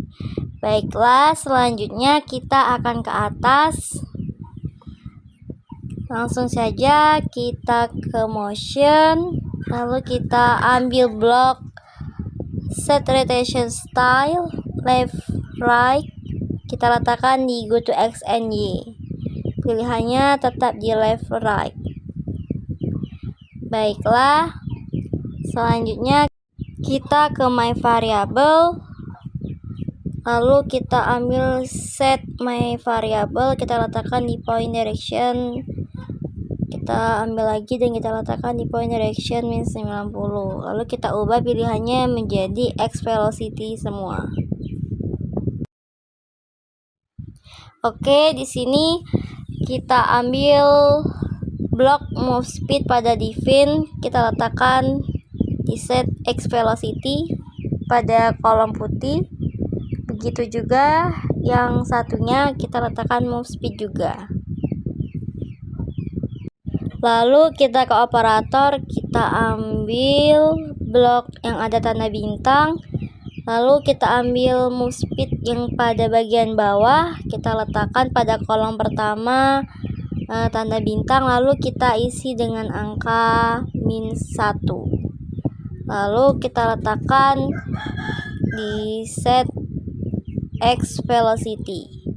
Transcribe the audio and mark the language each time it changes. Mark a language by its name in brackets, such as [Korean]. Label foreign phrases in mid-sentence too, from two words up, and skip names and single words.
[Indonesian] Baiklah, selanjutnya kita akan ke atas. Langsung saja kita ke motion, lalu kita ambil blok [English] set rotation style left right, [Indonesian] kita letakkan di [English] go to x and y, [Indonesian] pilihannya tetap di [English] left right. [Indonesian] Baiklah, selanjutnya kita ke [English] my variable, [Indonesian] lalu kita ambil [English] set my variable, [Indonesian] kita letakkan di [English] point direction, [Indonesian] kita ambil lagi dan kita letakkan di [English] point direction minus 90, [Indonesian] lalu kita ubah pilihannya menjadi [English] x velocity [Indonesian] semua. Oke, di sini kita ambil blok [English] move speed [Indonesian] pada define, kita letakkan di [English] set x velocity [Indonesian] pada kolom putih. Begitu juga yang satunya kita letakkan [English] move speed [Indonesian] juga. Lalu kita ke operator, kita ambil blok yang ada tanda bintang, lalu kita ambil [English] move speed [Indonesian] yang pada bagian bawah, kita letakkan pada kolom pertama tanda bintang, lalu kita isi dengan angka -1, lalu kita letakkan di [English] set x velocity.